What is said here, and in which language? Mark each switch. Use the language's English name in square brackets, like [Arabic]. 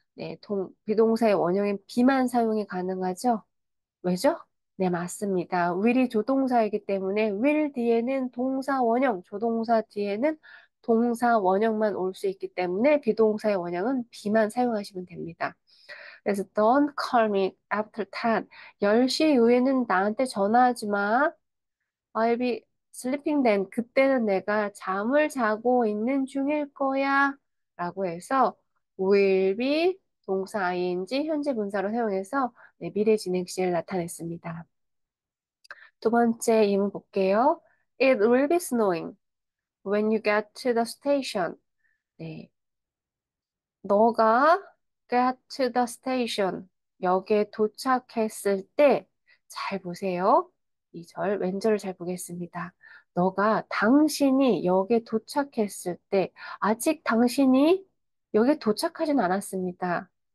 [Korean] 네, 비동사의 원형인 be만 사용이 가능하죠? 왜죠? 네, 맞습니다. will이 조동사이기 때문에 will 뒤에는 동사 원형, 조동사 뒤에는 동사 원형만 올 수 있기 때문에 비동사의 원형은 be만 사용하시면 됩니다. 그래서 [English] don't call me after 10. [Korean] 10시 이후에는 나한테 전화하지 마. [English] I'll be sleeping then. [Korean] 그때는 내가 잠을 자고 있는 중일 거야. 라고 해서 will be 동사 ing 현재 분사로 사용해서 네, 미래 진행 시를 나타냈습니다. 두 번째 이문 볼게요. [English] It will be snowing when you get to the station. [Korean] 네, 너가 [English] get to the station, [Korean] 역에 도착했을 때, 잘 보세요. 이 절, 왼절을 잘 보겠습니다. 당신이 역에 도착했을 때, 아직 당신이 역에 도착하진 않았습니다.